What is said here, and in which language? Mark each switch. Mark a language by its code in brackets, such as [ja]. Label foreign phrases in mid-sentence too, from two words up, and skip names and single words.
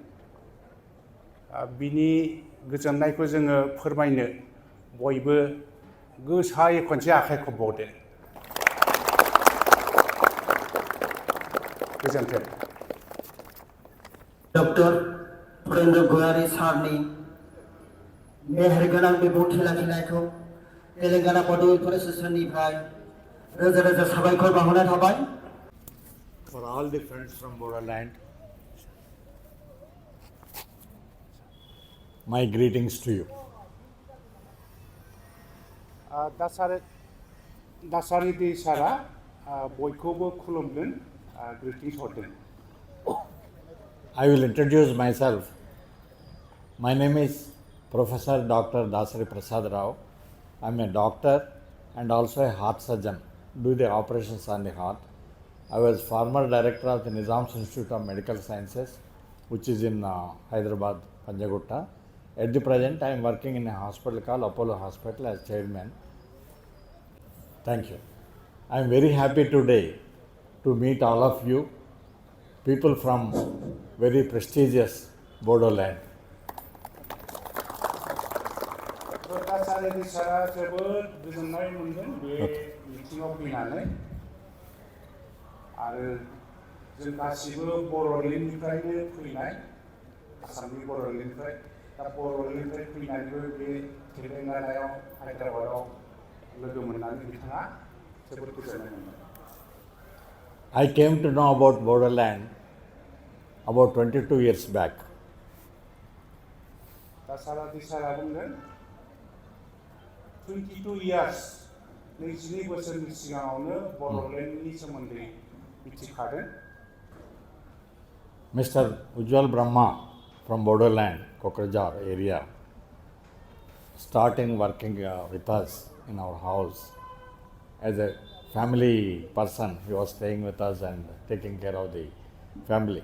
[brx] बिनि गोजोननायखौ जोङो फोरमायनो बयबो गोसायै खनसे आखाइ खबबावदो गोजोन्थों डक्टर फरेन्द्र गयारी सारनि मेहेरगोनां बिबुंथि लाखिनायखौ तेलेंगाना बड' वेलफेयार एस'सिएशननिफ्राय रोजा साबायखर बावहरनाय थाबाय [en] For all the friends from Bodoland, my greetings to you. [brx] दासारि दै सारा बयखौबो खुलुमदों ग्रिटिंस हरदों [en] I will introduce myself. My name is Professor Dr. Dasari Prasad Rao. I am a doctor and also a heart surgeon, do the operations on the heart. I was former director of the Nizam's Institute of Medical Sciences, which is in Hyderabad, Panjagutta. At the present, I am working in a hospital called Apollo Hospital as chairman. Thank you. I am very happy today to meet all of you, people from very prestigious Bodoland. [brx] सारायनि सारा जोबोद गोजोननाय मोनदों बे मिटिङाव फैनानै आरो जों गासिबो बर'लेण्डनिफ्रायनो फैनाय आसामनि बर'लेण्डनिफ्राय दा बर'लेण्डनिफ्राय फैनानैबो बे तेलेंगानायाव हायद्राबादाव लोगो मोननानै बिथाङा जोबोद गोजोननाय मोनदों [en] I came to know about Bodoland about 22 years back. [brx] दा सारा दिसारा बुंदों 22 years 22 बोसोरनि सिगाङावनो बर'लेण्डनि सोमोन्दै मिथिखादों [en] Mr. Ujjwal Brahma from Bodoland, Kokrajhar area, starting working with us in our house as a family person. He was staying with us and taking care of the family.